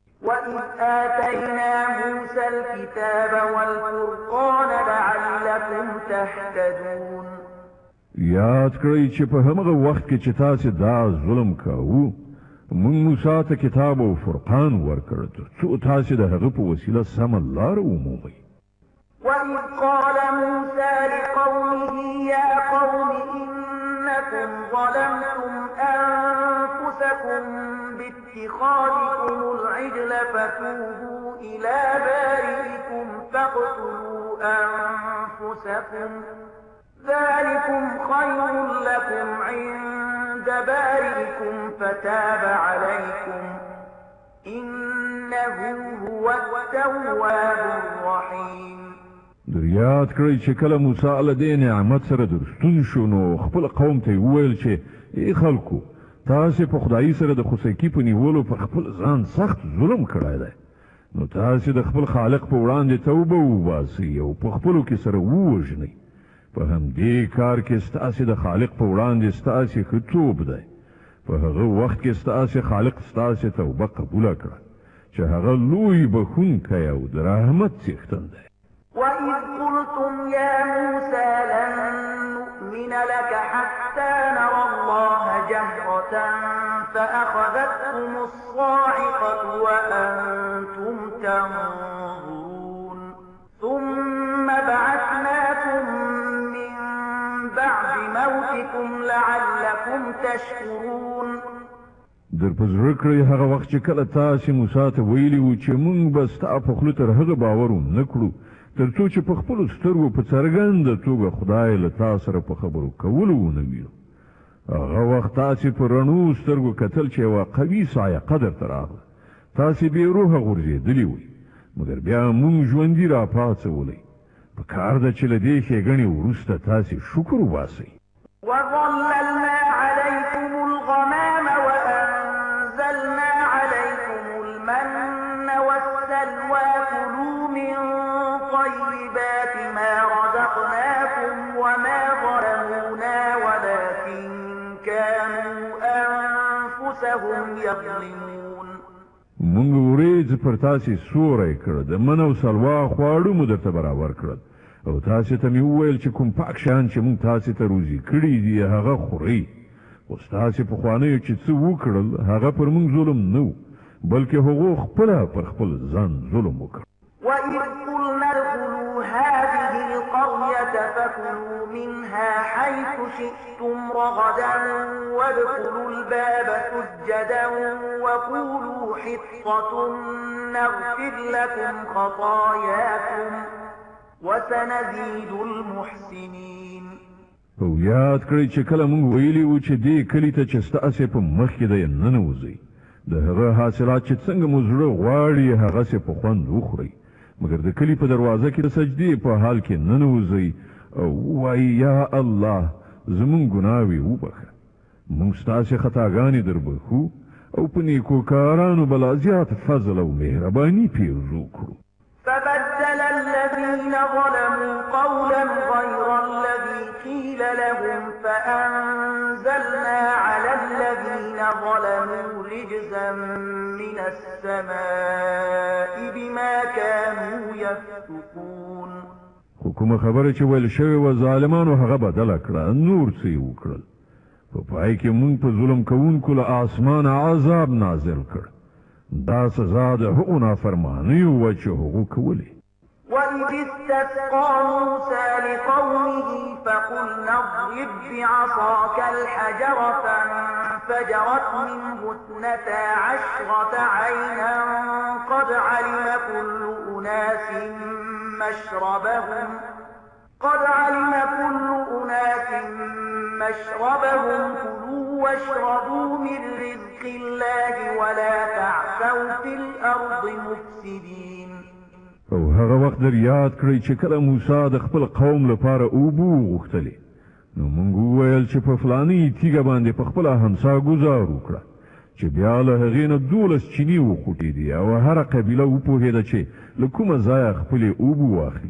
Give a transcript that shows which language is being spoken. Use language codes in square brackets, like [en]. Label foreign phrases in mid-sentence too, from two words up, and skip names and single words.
[ar] وَإِذْ آتَيْنَا مُوسَى الْكِتَابَ وَالْفُرْقَانَ لَعَلَّكُمْ تَهْتَدُونَ. [ps] یاد کړئ چې په همغه وخت کې چې تاسې دا ظلم کاوه، موږ موسی ته کتاب او فرقان ورکړ تر څو تاسې د هغه په وسیله سمه لاره ومومئ. [ar] وَإِذْ قَالَ مُوسَى لِقَوْمِهِ يَا قَوْمِ إِنَّكُمْ ظَلَمْتُمْ أَنفُسَكُمْ بِاتِّخَاذِكُمُ الْعِجْلَ فَتُوبُوا إِلَى بَارِئِكُمْ فَاقْتُلُوا أَنفُسَكُمْ ذَلِكُمْ خَيْرٌ لَكُمْ عِندَ بَارِئِكُمْ فَتَابَ عَلَيْكُمْ إِنَّهُ هُوَ التَّوَّابُ الرَّحِيمُ. [ps] یاد کړئ چې کله موسی له دې نعمت سره درستون شو، نو خپل قوم ته یې وویل چې ای خلکو، تاسې په خدایي سره د خوسکي په نیولو پر خپل ځان سخت ظلم کړی دی، نو تاسې د خپل خالق په وړاندې توبه وباسئ او په خپلو کې سره ووژنئ. په همدې کار کې ستاسې د خالق په وړاندې ستاسې ښه توب دی. په هغه وخت کې ستاسې خالق ستاسې توبه قبوله کړه چې هغه لوی بخښونکی او د رحمت څښتن دی. [ar] وَإِذْ قُلْتُمْ يَا مُوسَى لَن نُّؤْمِنَ لَكَ حَتَّىٰ نَرَى اللَّهَ جَهْرَةً فَأَخَذَتْكُمُ الصَّاعِقَةُ وَأَنتُمْ تَنظُرُونَ ثُمَّ بَعَثْنَاكُم مِّن بَعْدِ مَوْتِكُمْ لَعَلَّكُمْ تَشْكُرُونَ. [ps] در په زړه کړئ هغه وخت چې کله تاسې موسی ته ویلي وو چې موږ به ستا په خوله تر هغه باور ونه کړو تر څو چې په خپلو سترګو په څرګنده توګه خدای له تا سره په خبرو کولو ونه وینو. هغه وخت تاسې په رڼو سترګو کتل چې یوه قوي صاعقه درته راغله، تاسې بې روحه غورځېدلي وئ، مګر بیا موږ ژوندي راپاڅولی. په کار ده چې له دې ښېګڼې وروسته تاسې شکر وباسئ. [ar] وَظَلَّلْنَا عَلَيْكُمُ الْغَمَامَ وَأَنزَلْنَا عَلَيْكُمُ الْمَنَّ وَالسَّلْوَىٰ كُلُوا مِن طَيِّبَاتِ مَا رَزَقْنَاكُمْ وَمَا ظَلَمُونَا وَلَٰكِن كَانُوا أَنفُسَهُمْ يَظْلِمُونَ. [ps] موږ ورېځ پر تاسې سوری کړ، د من او سلوا خواړه مو درته برابر کړل، او تاسې ته مې وویل چې کوم پاک شیان چې موږ تاسې ته روزي کړي دي هغه خورئ. خو ستاسې پخوانیو چې څه وکړل هغه پر موږ ظلم نه و بلکې هغو خپله پر خپل ځان ظلم وکړ. [ar] وإذ قلنا ادخلوا هذه القرية فكلوا منها حيث شئتم رغدا وادخلوا الباب سجدا وقولوا حطة نغفر لكم خطاياكم وسنزيد المحسنين. [ps] او یاد کړئ چې کله موږ ویلي وو چې دې کلي ته چې ستاسې په مخ کې دی ننوځئ د هغه حاصلات چې څنګه مو زړه غواړي هغسې په خوند وخورئ مګر د کلي په دروازه کې د سجدې په حال کې ننوځئ او ووایئ یا الله زموږ ګناوې وبخه موږ ستاسې خطاګانې دربخو او په نیکوکارانو به لا زیات فضل او مهرباني پیرزو کړو. [ar] فبدل الذين ظلموا قولا غير الذي قيل لهم فأنزلنا على الذين ظلموا رجزا من السماء بما كانوا يفسقون. [ps] حکومه خبره چې ویل شوی و ظالمانو هغه بدله کړه نور څه یې وکړل په پای کې موږ په ظلم کوونکو له آسمانه عذاب نازل کړ دا سزا د هغو نافرمانیو وه چې هغو کولې. [ar] وإذ استسقى موسى لقومه فقلنا اضرب بعصاك الحجر فانفجرت منه 12 عينا قد علم كل أناس مشربهم كلوا واشربوا من رزق الله ولا تعثوا في الأرض مفسدين. [ps] او هغه وخت در یاد کړئ چې کله موسی د خپل قوم لپاره اوبه وغوښتلې نو موږ وویل چې په فلاني تیږه باندې په خپله همسا ګزار وکړه چې بیا له هغې نه 12 چینې وخوټېدې او هره قبیله وپوهېده چې له کومه ځایه خپلې اوبه واخلي.